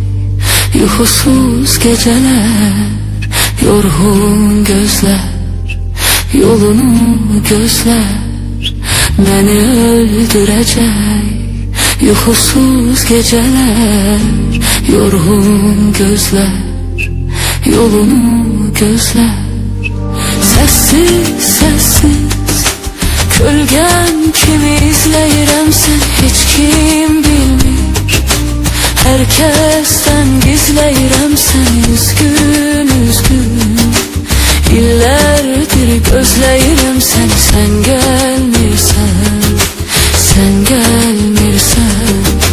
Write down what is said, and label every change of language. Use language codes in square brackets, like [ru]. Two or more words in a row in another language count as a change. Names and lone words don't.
[tr] Yuhusuz geceler, yorgun gözler, yolunu gözler beni öldürecek. Yuhusuz geceler, yorgun gözler, yolunu gözler. [az] Sessiz sessiz kölgen kimi izləyirəm sən, heç kim bilmir. Herkesten gizləyirəm sən, üzgün üzgün. İllərdir gözləyirəm səni, sən gəlmirsən, sən gəlmirsən.